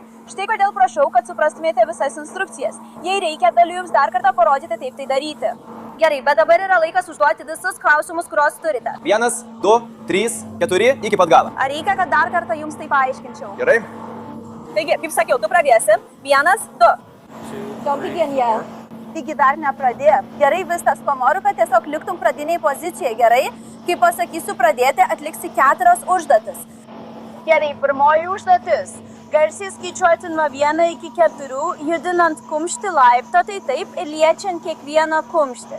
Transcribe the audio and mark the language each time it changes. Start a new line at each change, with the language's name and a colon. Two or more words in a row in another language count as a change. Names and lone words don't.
Lithuanian: Štai kodėl prašau, kad suprastumėte visas instrukcijas. Jei reikia, galiu jums dar kartą parodyti, taip tai daryti. Gerai, bet dabar yra laikas užduoti visus klausimus, kuriuos turite. 1, 2, 3, 4, iki pat galo. Ar reikia, kad dar kartą jums tai paaiškinčiau? Gerai? Taigi, kaip sakiau, tu pradėsi. 1, 2.
English: Don't begin yet.
Lithuanian: Taigi dar nepradėk. Gerai, viskas, panoriu, kad tiesiog liktum pradiniai pozicijai, gerai? Kai pasakysiu pradėti, atliksi 4 užduotis. Gerai, pirmoji užduotis. Garsiai skaičiuoti nuo 1 iki 4, judinant kumštį laiptotai taip ir liečiant kiekvieną kumštį.